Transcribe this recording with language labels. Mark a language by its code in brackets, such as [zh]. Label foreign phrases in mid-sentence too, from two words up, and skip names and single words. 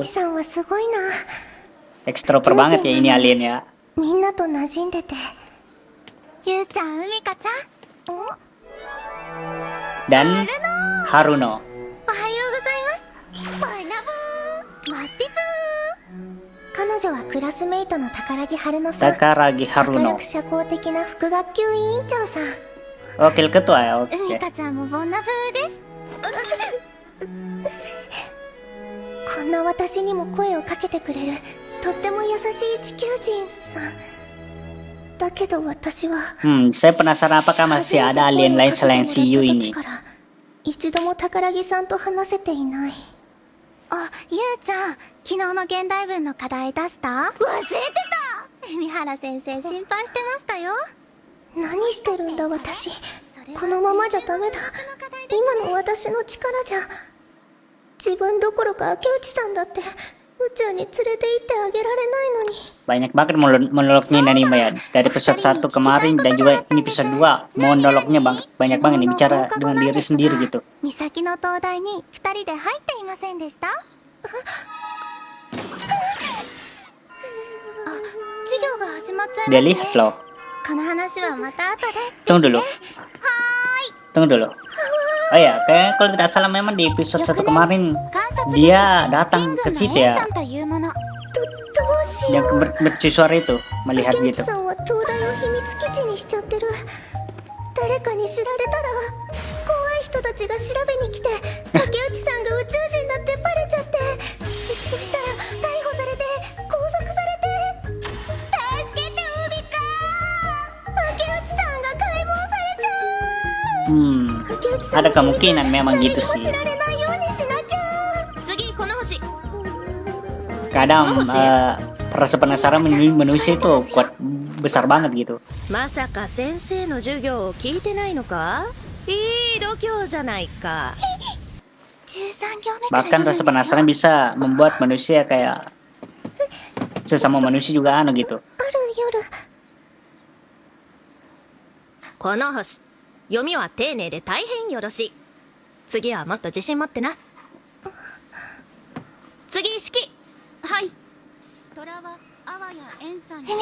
[id] Ekstrovert banget ya ini alien ya. Dan Haruno. [ja] おはようございます。バイナブーマッティブー。彼女はクラスメイトの宝木春乃さん。 Takaragi 明る Haruno. く社交的な副学級委員長さん。 [id] Wakil ketua ya, [ja] 海 [id] oke. [ja] 香ちゃんもボンナブーです。こんな私にも声をかけてくれるとっても優しい地球人さんだけど、私は [id] Saya penasaran apakah masih ada alien lain selain si Yu ini. [ja] 一度も宝木さんと話せていない。あ、ゆうちゃん、昨日の現代文の課題出した？忘れてた。海原先生心配してましたよ。何してるんだ私。このままじゃダメだ。今の私の力じゃ自分どころか明内さんだって宇宙に連れて行ってあげられないのに。 [id] Banyak banget monolognya Nanima ya. Dari episode 1 kemarin dan juga ini episode 2. Monolognya banyak banget nih, bicara dengan diri sendiri gitu. [ja] 美咲の東大に2人で入っていませんでした？あ、授業が始まっちゃいます [id] Dia [ja] ね。 [id] lihat loh. [ja] この話はまた後で。 [id] Tunggu dulu. Tunggu dulu. Oh ya, kayak kalau tidak salah memang di episode 1 kemarin dia datang ke situ ya. [ja] どうし [id] Yang [ja] よう。 [id] mercusuar itu, melihat [ja] 竹内 [id] gitu. [ja] さんは東大を秘密基地にしちゃってる。誰かに知られたら怖い人たちが調べに来て竹内さんが宇宙人だってバレちゃって、そしたら逮捕されて拘束されて、助けて海か。竹内さんが解剖されちゃう。竹内さん [id] Ada kemungkinan memang [ja] 誰 [id] gitu [ja] にも [id] sih. [ja] 知られないようにしなきゃ。次この星。 [id] Kadang rasa penasaran manusia itu kuat besar banget gitu. [ja] まさか先生の授業を聞いてないのか？いい度胸じゃないか。 13行目から [id] Bahkan [ja] 読むんで [id] rasa [ja] すよ。 [id] penasaran bisa membuat manusia kayak sesama manusia juga gitu. [ja] ある夜、この星。読みは丁寧で大変よろしい。次はもっと自信持ってな。次式。はい。虎はあわや塩酸に